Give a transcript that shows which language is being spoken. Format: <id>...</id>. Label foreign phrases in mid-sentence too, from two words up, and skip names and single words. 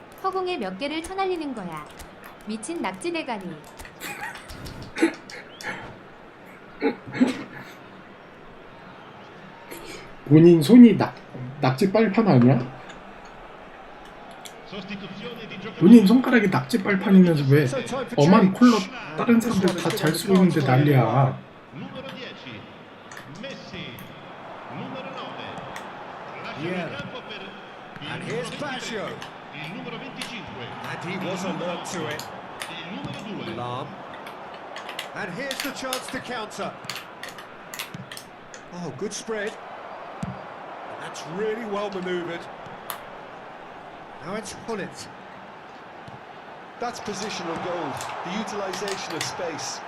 <ko>허공에 몇 개를 쳐날리는 거야. 미친 낙지 대가리. 본인 손이 낙지 빨판 아니야?</ko> <it>Sostituzione di</it> <ko>본인</ko> <it>giocatori.</it> <ko>손가락이 낙지 빨판이면서 왜 엄한 콜러 다른 사람들 다 잘 쓰고 있는데 난리야.</ko> <it>Numero 10. Messi. Numero 9. Lascia</it> <en>Yeah.</en> <it>il campo per il</it> <en>And</en> <it>numero</it> <en>here's</en> <it>23. Baggio. Il numero 25.</it> <en>And he was alert to it.</en> <it>Il numero 2. Lam.</it> <en>And here's the chance to counter. Oh, good spread. That's really well manoeuvred. Now it's Hullet. That's positional goals, the utilisation of space.</en>